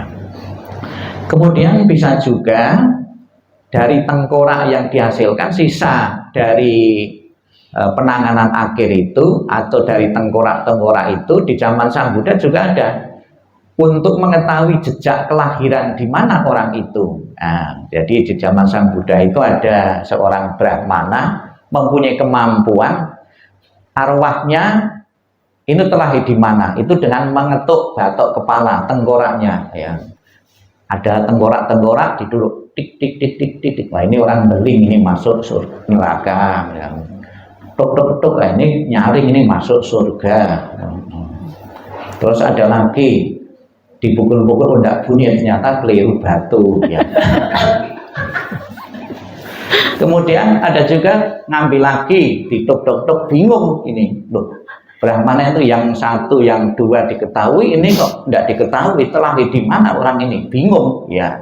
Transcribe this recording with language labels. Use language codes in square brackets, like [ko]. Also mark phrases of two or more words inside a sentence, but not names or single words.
[id] Kemudian bisa juga dari tengkorak yang dihasilkan, sisa dari penanganan akhir itu atau dari tengkorak-tengkorak itu di zaman Sang Buddha juga ada untuk mengetahui jejak kelahiran di mana orang itu. Nah, jadi di zaman Sang Buddha itu ada seorang Brahmana mempunyai kemampuan arwahnya ini terlahir di mana, itu dengan mengetuk batok kepala, tengkoraknya, ya. Ada tengkorak-tengkorak diduduk tik tik tik tik tik tik. Nah, ini orang beling, ini masuk surga neraka, ya. Tuk tuk tuk, nah, ini nyaring, ini masuk surga. Terus ada lagi dipukul-pukul enggak bunyi, ternyata keliru batu, ya. Kemudian ada juga ngambil lagi dituk tuk tuk, bingung ini, loh Brahmana itu yang satu, yang dua diketahui, ini kok tidak diketahui telah di mana orang ini, bingung, ya.